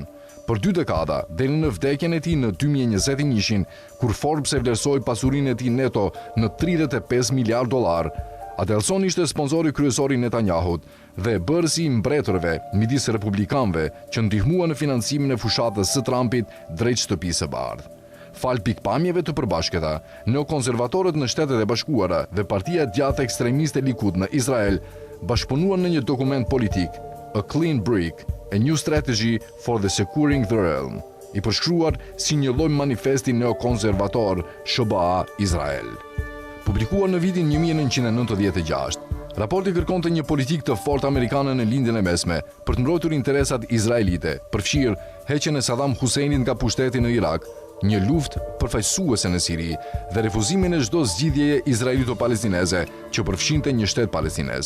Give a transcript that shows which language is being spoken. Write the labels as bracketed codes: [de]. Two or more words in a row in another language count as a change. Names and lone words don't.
[sq] Për 2 dekada, deri në vdekjen e tij në 2021, kur Forbes e vlerësoi pasurinë e tij neto në $35 miliard, Adelson ishte sponsori kryesor i Netanyahut dhe bërësi i mbretërve midis republikanëve që ndihmuan në financimin e fushatës së Trumpit drejt shtëpisë së bardhë. Fal pikpamjeve të përbashkëta, neokonservatorët në Shtetet e Bashkuara dhe partia djathtë ekstremiste Likud në Izrael bashkëpunuan në një dokument politik, A Clean Break, A New Strategy for the Securing the Realm, i përshkruar si një lloj manifesti neokonservator SBA Izrael. Publikuar në vitin 1996, raporti kërkonte një politikë të fortë amerikane në lindjen e mesme për të mbrojtur interesat izraelite, përfshirë heqjen e Saddam Huseinit nga pushteti në Irak, një luftë përfaqësuese në Siri dhe refuzimin e çdo zgjidhjeje izraelito-palestineze që përfshinte një shtet palestinez.